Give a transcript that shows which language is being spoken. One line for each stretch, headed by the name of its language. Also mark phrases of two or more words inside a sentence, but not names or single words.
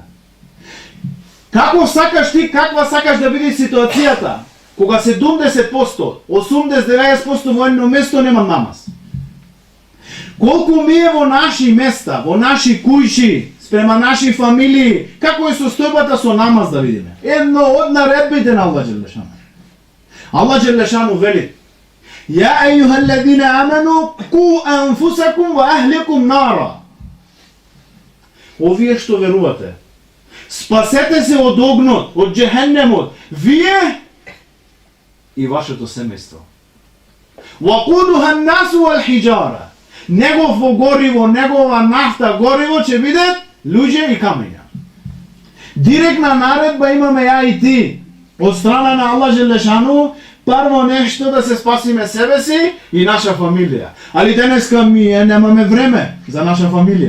Macedonian: Како сакаш ти, каква сакаш да биде ситуацијата, кога 70%, 80-90% во едно место нема намаз? Колку ми е во наши места, во наши кујши, спрема наши фамилии, како е состојбата со намаз да видиме? Едно од наредбите на Аллах Желешану. Аллах Желешану вели:
Arabic: "يا أيها الذين آمنوا قوا أنفسكم وأهليكم نارا."
Macedonian: Овие што верувате, спасете се од огнот, од џехенемот, вие и вашето семејство.
Arabic: وقودها الناس والحجارة.
Macedonian: Негово гориво, негова нафта гориво ќе бидат луѓе и камења. Директна наредба имаме ја и ти од страна на Аллах Желешану, прво нешто да се спасиме себе си и наша фамилија. Али денеска ние немаме време за наша фамилија.